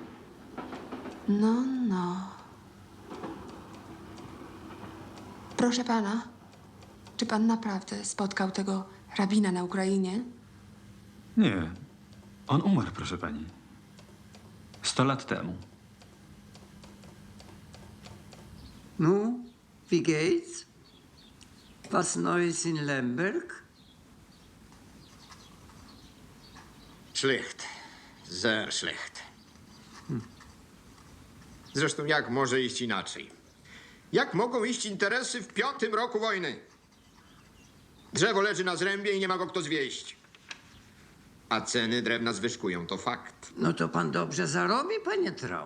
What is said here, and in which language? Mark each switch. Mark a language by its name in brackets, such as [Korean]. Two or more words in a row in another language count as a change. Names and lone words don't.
[Polish] No. Proszę pana, czy pan naprawdę spotkał tego rabina na Ukrainie? Nie. On umarł, proszę pani. 100 lat temu. [German] Nu, wie geht's? Was Neues in Lemberg? Schlecht. Sehr schlecht. [Polish] Zresztą jak może iść inaczej? Jak mogą iść interesy w 5. roku wojny? Drzewo leży na zrębie i nie ma go kto zwieść. A ceny drewna zwyżkują, to fakt. No to pan dobrze zarobi, panie Trau.